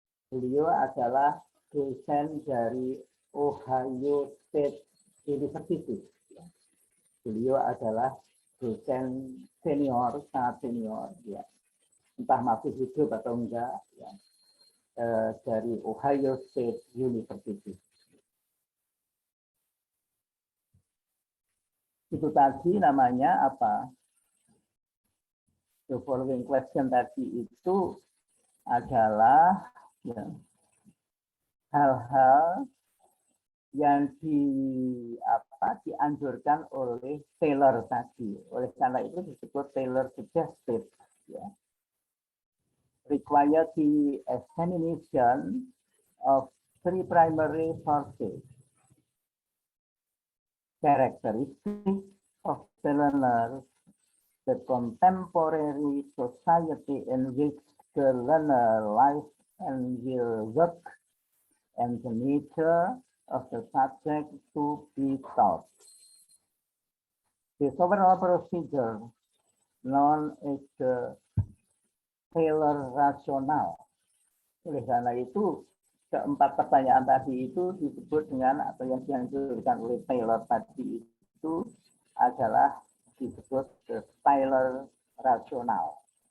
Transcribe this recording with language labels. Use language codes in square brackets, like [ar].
[id] Beliau adalah dosen dari Ohio State University. Ya. Beliau adalah dosen senior, sangat senior. Ya. Entah masih hidup atau enggak. Ya. Dari Ohio State University. Itu tadi namanya apa? [en] The following question [id] tadi itu adalah ya, hal-hal yang dianjurkan oleh Taylor tadi. Oleh karena itu disebut Taylor Suggested. Ya. [en] Require the examination of 3 primary sources. Characteristics of the learner, the contemporary society in which the learner lives and will work, and the nature of the subject to be taught. The overall procedure known as the Taylor rational. [id] Oleh karena itu, keempat pertanyaan tadi itu disebut dengan atau yang dianjurkan oleh Taylor tadi itu adalah disebut [en] the Taylor rational.